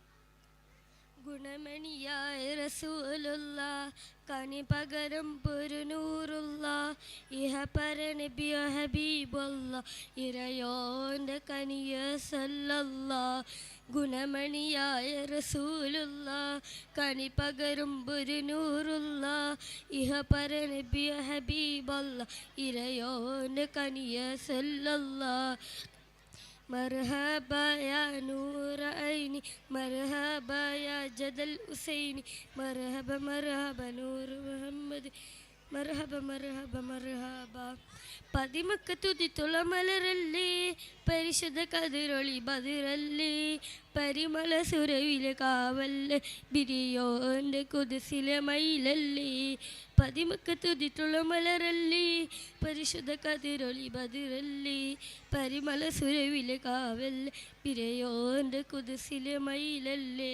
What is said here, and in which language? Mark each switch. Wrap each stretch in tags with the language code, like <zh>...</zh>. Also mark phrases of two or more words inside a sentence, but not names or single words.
<ml>ഗുണമണിയായ റസൂലുള്ള കനി പകരം പൊരുനൂറുള്ള, ഇഹ പര നബിയ ഹബീബുള്ള ഇറയോന്റെ കനിയ സല്ലല്ലാഹ്. ഗുണമണിയായ റസൂലുള്ള കനി പകരും പൊരുനൂറുള്ള, ഇഹ പര നബിയ ഹബീബുള്ള ഇറയോന്റെ കനിയ സല്ലല്ലാഹ്.</ml> <ar>مرحبا يا نور عيني، مرحبا يا جد الحسيني، مرحبا مرحبا نور محمد، مرحبا مرحبا مرحبا.</ar> <ml>പതിമക്ക് തുതിത്തുള മലരല്ലേ, പരിശുദ്ധ കതിരൊളി ബദിരല്ലേ, പരിമള സുരവിലെ കാവല്ലേ, ബിരിയോന്റെ കുതിസിലെ മയിലല്ലേ. പതിമക്ക് തുതിത്തുള മലരല്ലേ, പരിശുദ്ധ കതിരൊളി ബദിരല്ലേ, പരിമള സുരവിലെ കാവല്ലേ, ബിരിയോന്റെ കുതിസിലെ മയിലല്ലേ.</ml>